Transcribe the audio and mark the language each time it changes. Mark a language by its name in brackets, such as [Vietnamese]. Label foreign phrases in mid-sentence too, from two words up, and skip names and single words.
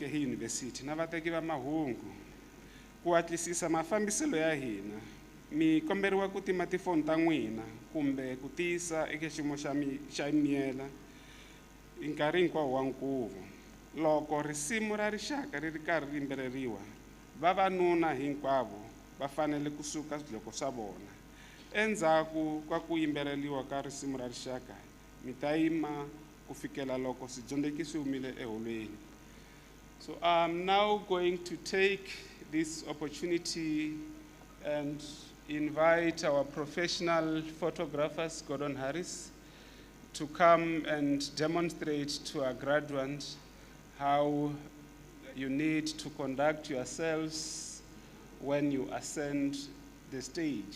[Tsonga] hi yunivhesiti na vateki va mahungu ku hatlisisa mafambiselo ya hina mi komberiwa ku tima tifoni ta n'wina kumbe ku tiyisa eka xiyimo xa miyela nkarhi hinkwawo wa nkuvo loko risimu ra rixaka ri ri karhi ri yimbeleriwa vavanuna hinkwavo va fanele ku suka swidloko swa vona endzhaku ka ku yimbeleriwa ka risimu ra rixaka mi ta yima ku fikela loko swidyondzeki swi humile eholweni. [English] So I'm now going to take this opportunity and invite our professional photographers, Gordon Harris, to come and demonstrate to our graduates how you need to conduct yourselves when you ascend the stage.